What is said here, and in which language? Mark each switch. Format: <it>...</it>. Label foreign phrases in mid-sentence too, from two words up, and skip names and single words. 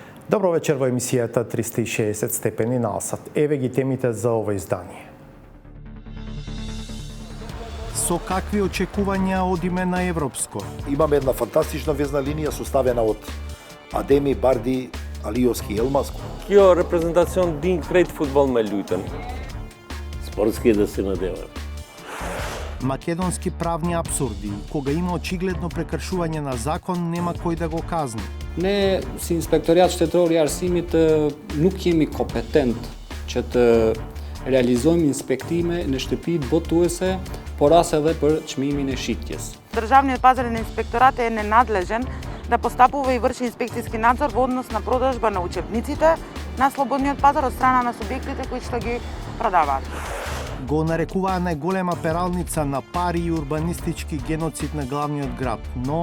<mk>Добро вечер во емисијата 360 степени на Алсат. Еве ги темите за ова издание. Со какви очекувања одиме на европско? Имаме една фантастична везна линија составена од Адеми, Барди, Алиовски, Елмаско.</mk> <sq>Kjo reprezentacion din krejt futbol me lutën.</sq> <mk>Спортски да се надеваме. Македонски правни абсурди, кога има очигледно прекршување на закон, нема кој да го казни.</mk> <sq>Ne, si inspektoriat shtetëror i arsimit, nuk jemi kompetent që të realizojmë inspektime në shtëpitë botuese, por as edhe për çmimin e shitjes.</sq> <mk>Државниот пазарен инспекторат е ненадлежен да постапува и врши инспекцијски надзор во однос на продажба на учебниците на слободниот пазар од страна на субјектите кои што ги продаваат. Го нарекуваа најголема пералница на пари и урбанистички геноцид на главниот град, но</mk>